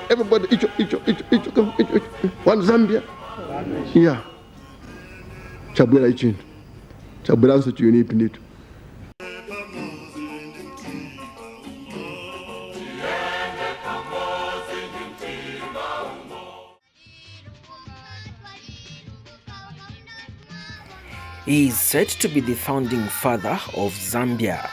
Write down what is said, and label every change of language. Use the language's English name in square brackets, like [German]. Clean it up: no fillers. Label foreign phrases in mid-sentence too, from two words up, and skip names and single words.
[English] Everybody, one Zambia. [Nyanja] Yeah. Chabwera ichin. Chabwera nso to UNIP ndito. [English] He is said to be the founding father of Zambia.